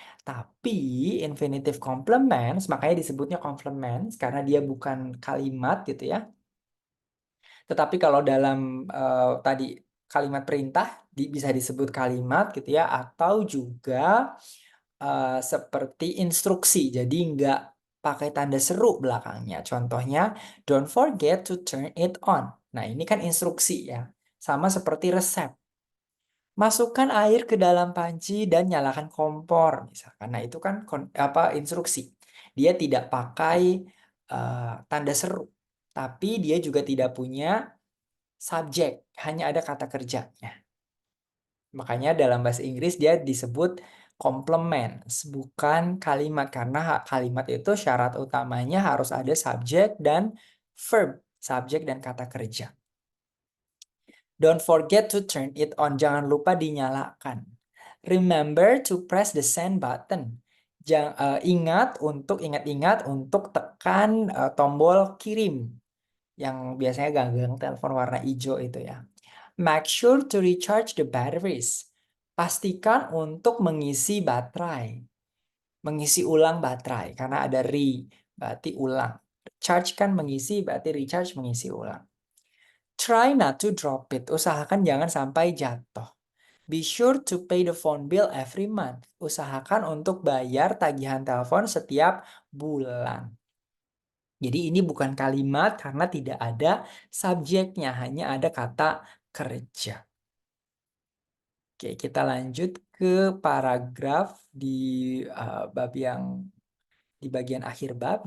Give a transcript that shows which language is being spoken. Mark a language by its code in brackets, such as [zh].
[id] Tapi infinitive complements, makanya disebutnya complements karena dia bukan kalimat gitu ya. Tetapi kalau dalam tadi kalimat perintah bisa disebut kalimat gitu ya, atau juga seperti instruksi. Jadi nggak pakai tanda seru belakangnya. Contohnya, [en] don't forget to turn it on. [id] Nah, ini kan instruksi ya. Sama seperti resep. Masukkan air ke dalam panci dan nyalakan kompor misalkan. Nah, itu kan instruksi. Dia tidak pakai tanda seru. Tapi dia juga tidak punya subjek, hanya ada kata kerjanya. Makanya dalam bahasa Inggris dia disebut complements, bukan kalimat. Karena kalimat itu syarat utamanya harus ada subjek dan verb, subjek dan kata kerja. [en] Don't forget to turn it on, [id] jangan lupa dinyalakan. [en] Remember to press the send button. [id] Ingat-ingat untuk tekan tombol kirim yang biasanya ganggang telepon warna hijau itu ya. [en] Make sure to recharge the batteries. [id] Pastikan untuk mengisi baterai. Mengisi ulang baterai. Karena ada berarti ulang. Charge kan mengisi, berarti recharge mengisi ulang. [en] Try not to drop it. [id] Usahakan jangan sampai jatuh. [en] Be sure to pay the phone bill every month. [id] Usahakan untuk bayar tagihan telepon setiap bulan. Jadi ini bukan kalimat karena tidak ada subjeknya, hanya ada kata kerja. Oke, kita lanjut ke paragraf di bab yang di bagian akhir bab.